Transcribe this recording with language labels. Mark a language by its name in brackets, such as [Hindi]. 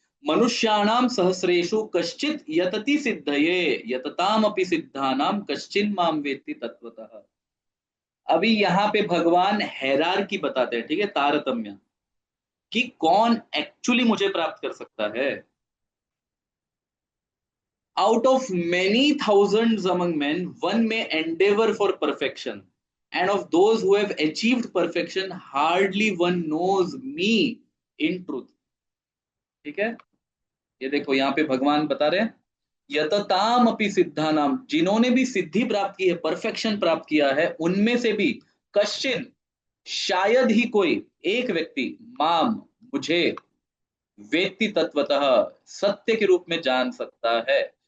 [Sanskrit] मनुष्याणाम सहस्रेषु कश्चित यतति सिद्धये, यतताम अपि सिद्धानाम कश्चिन माम वेत्ति तत्वतः। [Hindi] अभी यहाँ पे भगवान हैरार की बताते हैं, ठीक है, तारतम्य, कि कौन एक्चुअली मुझे प्राप्त कर सकता है। [English] Out of many thousands among men one may endeavor for perfection, and of those who have achieved perfection hardly one knows me in truth। [Hindi] ठीक है। ये देखो यहाँ पे भगवान बता रहे हैं, [Sanskrit] यतताम अपि सिद्धानाम, [Hindi] जिन्होंने भी सिद्धि प्राप्त की है, परफेक्शन प्राप्त किया है, उनमें से भी कश्चिन, शायद ही कोई एक व्यक्ति, माम, मुझे, [Sanskrit] वेत्ति तत्वतः, [Hindi] सत्य के रूप में जान सकता है।